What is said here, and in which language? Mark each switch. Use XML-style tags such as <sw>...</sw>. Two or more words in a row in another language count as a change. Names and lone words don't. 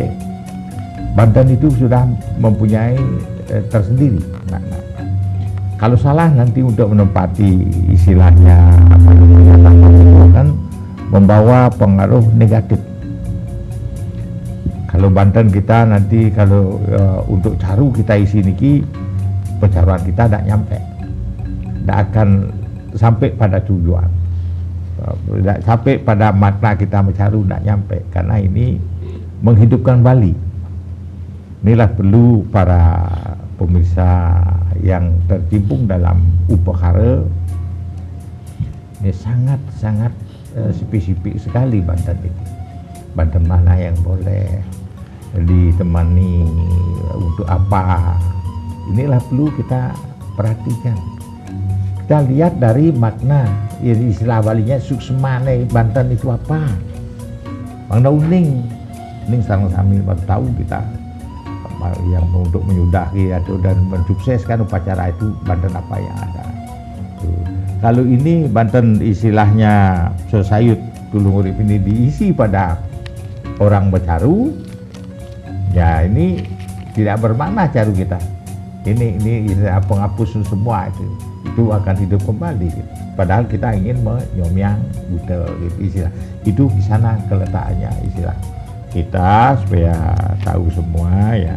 <id>Banten itu sudah mempunyai tersendiri makna. Kalau salah nanti untuk menempati istilahnya itu akan membawa pengaruh negatif. Kalau Banten kita nanti kalau untuk caru kita isi niki, pecaruan kita tidak nyampe, tidak akan sampai pada tujuan, tidak sampai pada makna kita mencaru, tidak nyampe, karena ini menghidupkan Bali. Inilah perlu para pemirsa yang tercimpung dalam upakara ini sangat spesifik sekali Banten ini. Banten mana yang boleh ditemani untuk apa, inilah perlu kita perhatikan. Kita lihat dari makna, istilah Balinya suksmane Banten itu apa.</id> <ban>Bangda uning sarang sami</ban> <id>baru tahu kita yang untuk menyudahi atau dan mensukseskan upacara itu Banten apa yang ada. Tuh. Kalau ini Banten istilahnya sesayut tulung urip ini diisi pada orang bercaru, ya ini tidak bermakna caru kita. Ini penghapus semua itu akan hidup kembali. Padahal kita ingin menyomyang buta gitu, istilah. Itu di sana keletakannya istilah kita supaya tahu semua ya.</id>